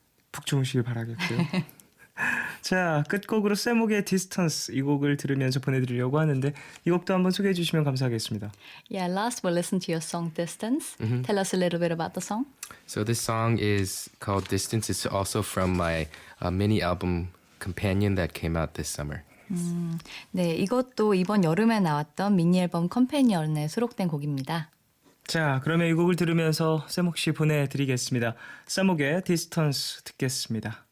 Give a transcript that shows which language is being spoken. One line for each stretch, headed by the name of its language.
Korean: 푹 주무시길 바라겠고요. 자, 끝곡으로 세목의 디스턴스 이 곡을 들으면서 보내드리려고 하는데 이 곡도 한번 소개해 주시면 감사하겠습니다.
English: Yeah, last we'll listen to your song Distance. Tell us a little bit about the song. So this song is called Distance. It's also from my mini album Companion that came out this summer.
Korean: 네, 이것도 이번 여름에 나왔던 미니 앨범 컴패니언에 수록된 곡입니다. 자, 그러면 이 곡을 들으면서 세목 씨 보내드리겠습니다. 세목의 디스턴스 듣겠습니다.